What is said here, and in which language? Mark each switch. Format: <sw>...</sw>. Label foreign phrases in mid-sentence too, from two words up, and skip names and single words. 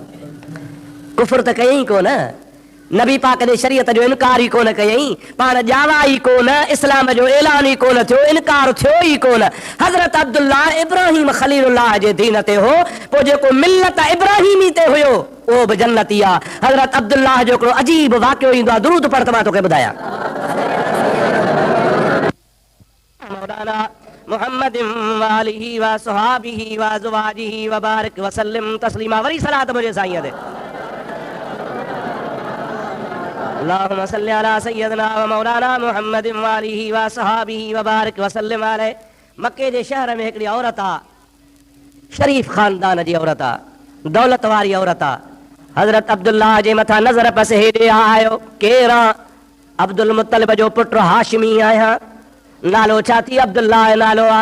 <sd>कुफ्र त कयईं कोन, नबी पाक ने शरीयत जो इनकार ही कोन कयई, पाण ॼावा ही कोन, इस्लाम जो ऐलान ही कोन थियो, इनकार थियो ही कोन। हज़रत अब्दुल्ला इब्राहिम खलीलुल्लाह जे दीन ते हो, पोइ जेको मिल्लत इब्राहिमी ते हुयो उहो बि जन्नती आ। हज़रत अब्दुल्लाह जो हिकिड़ो अजीब वाक़ियो ईंदो आहे, दुरूद पढ़ त मां तोखे ॿुधायां।</sd> <ar>مولانا محمد وآله وصحبه وأزواجه وبارك وسلم تسليما.</ar> <sd>वरी सलात मुंहिंजे साईं ते।</sd> <ar>اللهم صل على سيدنا ومولانا محمد وآله وصحبه وبارك وسلم عليه.</ar> <sd>मक्के जे शहर में हिकिड़ी औरत आ, शरीफ खानदान जी औरत आ, दौलत वारी औरत आ। हज़रत अब्दुल्लाह जे मथां नज़र पस हेॾे आयो, केरु आ? अब्दुल मुत्तलिब जो पुटु हाशिमी आहियां। नालो छा थी? अब्दुल्लाह नालो आ।</sd>